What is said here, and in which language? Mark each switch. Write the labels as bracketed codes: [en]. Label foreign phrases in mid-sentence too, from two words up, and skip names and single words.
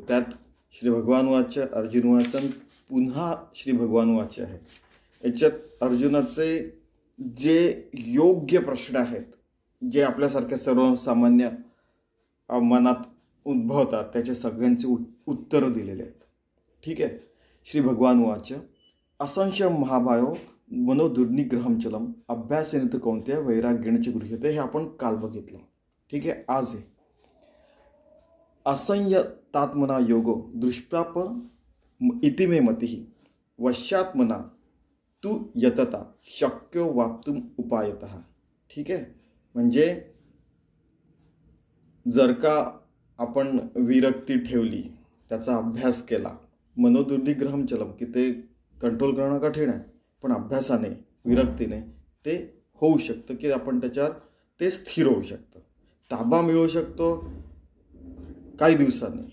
[mr] त्यात श्री भगवान वाच्य, अर्जुन वाचन, पुन्हा श्री भगवान वाच्य आहे. याच्यात अर्जुनाचे जे योग्य प्रश्न आहेत, जे आपल्यासारख्या सर्वसामान्य मनात उद्भवतात, त्याचे सगळ्यांचे उत्तर दिलेले आहेत. ठीक आहे. [sa] श्री भगवान वाच असंशय महाभायो मनोदुर्निग्रहम चलम अभ्यासेन तु कौंतेय वैराग्येण गृह्यते. [mr] हे आपण काल बघितलं. ठीक आहे. [sa] आज आहे असंयतात्मना योगो दुष्प्राप इति मे मतिः वश्यात्मना तू यतता शक्यो वाप्तुम उपायतः. [mr] ठीक आहे. म्हणजे जर का आपण विरक्ती ठेवली, त्याचा अभ्यास केला, [sa] मनोदुर्निग्रहम चलम, [mr] की ते कंट्रोल करणं कठीण आहे, पण अभ्यासाने, विरक्तीने ते होऊ शकतं, की आपण त्याच्यावर ते स्थिर होऊ शकतं, ताबा मिळू शकतो काही दिवसांनी.